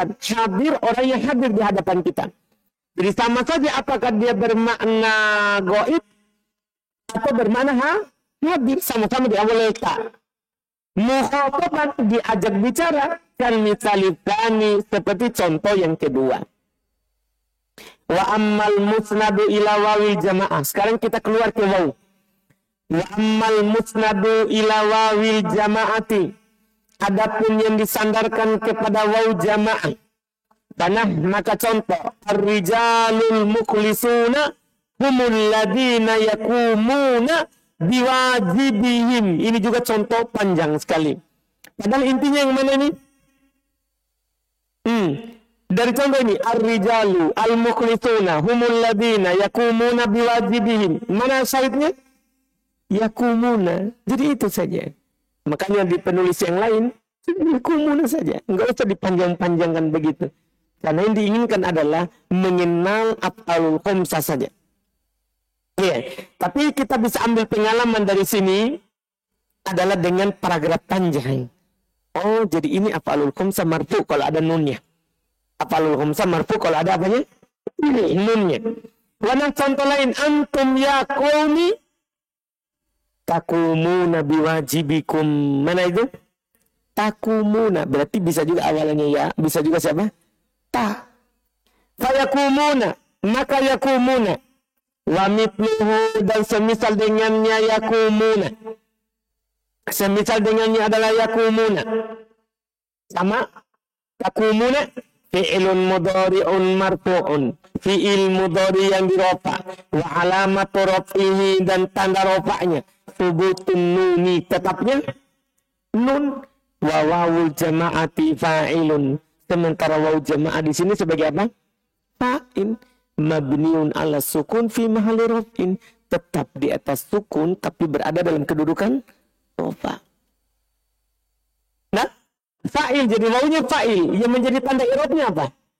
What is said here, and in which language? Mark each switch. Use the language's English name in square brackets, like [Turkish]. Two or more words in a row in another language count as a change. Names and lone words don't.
[Indonesian] Hadir orang yang hadir di hadapan kita. Jadi sama saja apakah dia bermakna gaib atau bermakna hadir, sama-sama diawali ta. Mukhataban, diajak bicara, kan misalipani, seperti contoh yang kedua. [Arabic] وأما المسند إلى واو الجماعة. [Indonesian] Sekarang kita keluar ke waw. [Arabic] وأما المسند إلى واو الجماعة. [Indonesian] Adapun yang disandarkan kepada waw jamaah. Tanah, maka contoh. [Arabic] الرجال المخلصون هم الذين يقومون بواجبهم. [Indonesian] Ini juga contoh panjang sekali. Padahal intinya yang mana ini? Dari contoh ini, [Arabic] الرجال المخلصون هم الذين يقومون بواجبهم. [Indonesian] Mana syahidnya? Yakumuna. Jadi itu saja. Makanya di penulis yang lain, yakumuna saja. Enggak usah dipanjang-panjangkan begitu. Karena yang diinginkan adalah mengenal [Arabic] الأفعال الخمسة [Indonesian] saja. Ya, tapi kita bisa ambil pengalaman dari sini adalah dengan paragraf panjang. Oh, jadi ini [Arabic] الأفعال الخمسة [Indonesian] marfu kalau ada nunnya. [Arabic] الأفعال الخمسة [Indonesian] marfu kalau ada apanya? Ini nunnya. Warna contoh lain, [Arabic] أنتم يا قومي تقومون بواجبكم. [Indonesian] Mana itu? Takumuna. Berarti bisa juga awalnya ya, bisa juga siapa? Ta. Fayakumuna, maka yakumuna. [Arabic] ومثله, [Indonesian] dan semisal dengannya yakumuna. Semisal dengannya adalah yakumuna. [Arabic] Sama تقومون فعل مضارع مرفوع. فعل مضارع [Indonesian] yang dirofa. [Arabic] وعلامة رفعه, [Indonesian] dan tanda rofa'nya [Arabic] ثبوت النون, [Indonesian] tetapnya nun. [Arabic] وواو الجماعة فاعل. [Indonesian] Sementara waw jamaah di sini sebagai apa? Fa'il. [Arabic] مبني على سكون في محل رفع, [Indonesian] tetap di atas sukun tapi berada dalam kedudukan rofa. Nah, fa'il, jadi wawunya fa'il, yang menjadi tanda i'rabnya apa?